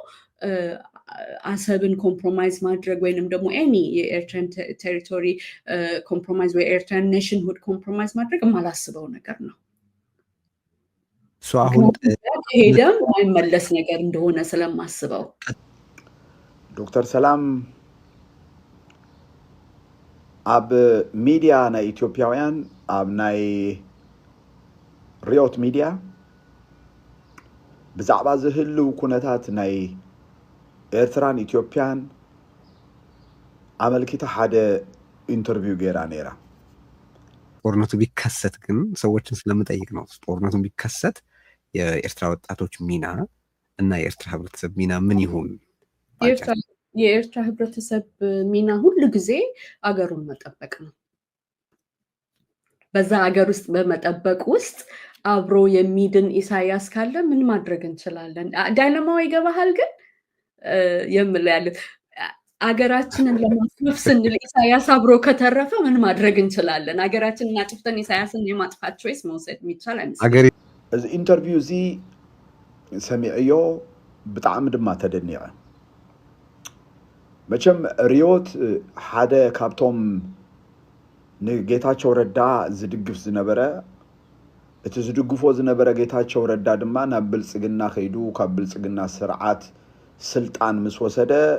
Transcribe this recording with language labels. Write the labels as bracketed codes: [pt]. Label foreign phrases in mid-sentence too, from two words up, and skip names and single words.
[am] አሰብን ኮምፕሮማይዝ ማድረግ ወይንም ደግሞ ኤኒ የኤርትራን [en] territory compromise [am] ወይ ኤርትራን [en] nationhood compromise [am] ማድረግ የማላስበው ነገር ነው። አሁን ሄደም የማይመለስ ነገር እንደሆነ ስለማስበው [ti] ዶክተር ሰላም አብ ሚዲያ ናይ ኢትዮጵያውያን አብ ናይ ሪዮት ሚዲያ ብዛዕባ ዝህልው ኩነታት ናይ ኤርትራን ኢትዮጵያን አመልኪታ ሓደ ኢንተርቪው ገይራ ነይራ። [am] ጦርነቱ ቢከሰት ግን ሰዎችን ስለምጠይቅ ነው። ጦርነቱ ቢከሰት የኤርትራ ወጣቶች ሚና እና የኤርትራ ህብረተሰብ ሚና ምን ይሁን? የኤርትራ ህብረተሰብ ሚና ሁሉ ጊዜ አገሩን መጠበቅ ነው። በዛ አገር ውስጥ በመጠበቅ ውስጥ አብሮ የሚድን ኢሳያስ ካለ ምን ማድረግ እንችላለን? ዳይለማው ይገባሃል። ግን የምላያለት አገራችንን ለማስመፍ ስንል ኢሳያስ አብሮ ከተረፈ ምን ማድረግ እንችላለን? አገራችንን አጥፍተን ኢሳያስን የማጥፋት ቾይስ መውሰድ የሚቻል አይመስልም። [ti] እዚ ኢንተርቪው እዚ ሰሚዕዮ ብጣዕሚ ድማ ተደኒቀ። መቸም ሪዮት ሓደ ካብቶም ንጌታቸው ረዳ ዝድግፍ ዝነበረ እቲ ዝድግፎ ዝነበረ ጌታቸው ረዳ ድማ ናብ ብልጽግና ኸይዱ ካብ ብልጽግና ስርዓት ስልጣን ምስ ወሰደ